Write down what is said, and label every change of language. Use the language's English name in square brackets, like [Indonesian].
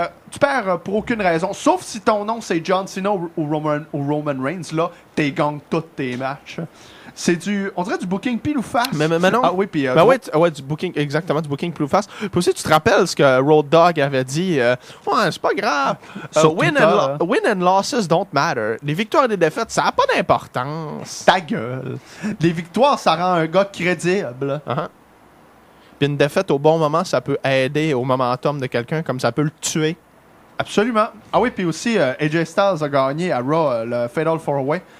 [French] Tu perds pour aucune raison. Sauf si ton nom, c'est John Cena ou Roman Reigns. Là, tu gagnes tous tes matchs. C'est on dirait du booking pile ou face. Mais non. Ah oui, puis... ouais, du booking, exactement, du booking pile ou face. Puis aussi, tu te rappelles ce que Road Dogg avait dit. Ouais, c'est pas grave. [English] Win and losses don't matter. [French] Les victoires et les défaites, ça n'a pas d'importance. Ta gueule. Les victoires, ça rend un gars crédible. Puis une défaite au bon moment, ça peut aider au momentum de quelqu'un, comme ça peut le tuer. Absolument. Ah oui, puis aussi, AJ Styles a gagné à Raw le Fatal 4-Way.